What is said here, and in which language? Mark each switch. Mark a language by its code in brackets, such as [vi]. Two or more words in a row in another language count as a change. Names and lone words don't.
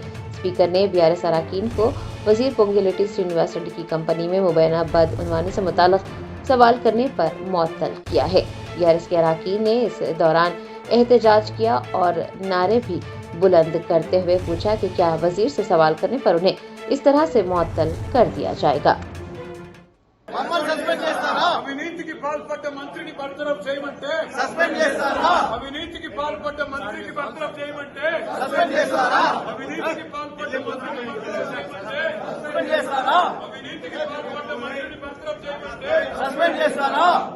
[ur] اسپیکر نے BRS اراکین کو وزیر پونگلیٹی سرینواس ریڈی کی کمپنی میں مبینہ بدعنوانی سے متعلق سوال کرنے پر معطل کیا ہے۔ BRS کے اراکین نے اس دوران احتجاج کیا اور نعرے بھی بلند کرتے ہوئے پوچھا کہ کیا وزیر سے سوال کرنے پر انہیں اس طرح سے معطل کر دیا جائے گا۔ [te] అవినీతికి పాల్పడ్డ మంత్రిని బర్తరఫ్ చేయమంటే సస్పెండ్ చేస్తారా? అవినీతికి పాల్పడ్డ మంత్రిని బర్తరఫ్ చేయమంటే సస్పెండ్ చేస్తారా? అవినీతికి పాల్పడ్డ మంత్రిని బర్తరఫ్ చేయమంటే సస్పెండ్ చేస్తారా? అవినీతికి పాల్పడ్డ మంత్రిని బర్తరఫ్ చేయమంటే సస్పెండ్ చేస్తారా?